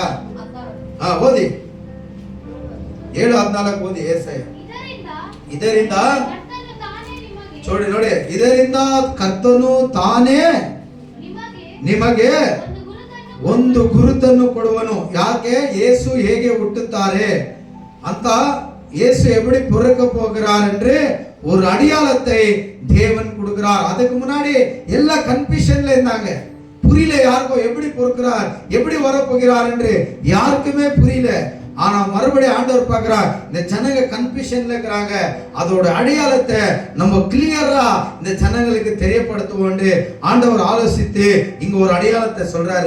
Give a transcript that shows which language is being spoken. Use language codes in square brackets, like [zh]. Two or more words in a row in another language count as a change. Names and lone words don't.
[kn] ಓದಿ 7:14 ಓದಿ. ಯೆಶಾಯ. ಇದರಿಂದ ನೋಡಿ ಇದರಿಂದ ಕರ್ತನು ತಾನೇ ನಿಮಗೆ ಒಂದು ಗುರುತನ್ನು ಕೊಡುವನು. ಯಾಕೆ? ಯೇಸು ಹೇಗೆ ಹುಟ್ಟುತ್ತಾರೆ ಅಂತ [ta] இயேசு எப்படி பிறக்க போகிறார் என்று ஒரு அடையாளத்தை தேவன் கொடுக்கிறார். அதுக்கு முன்னாடி எல்லா கன்ஃபியூஷன்ல இருந்தாங்க. புரியல யாருக்கும், எப்படி பிறக்கிறார், எப்படி வரப்போகிறார் என்று யாருக்குமே புரியல. ஆனா மறுபடியும் ஆண்டவர் பார்க்கிறார், இந்த ஜனங்க கன்ஃபியூஷன்ல இருக்கிறாங்க, அதோட அடையாளத்தை நம்ம கிளியரா இந்த ஜனங்களுக்கு தெரியப்படுத்துவோம் ஆண்டவர் ஆலோசித்து இங்க ஒரு அடையாளத்தை சொல்றாரு.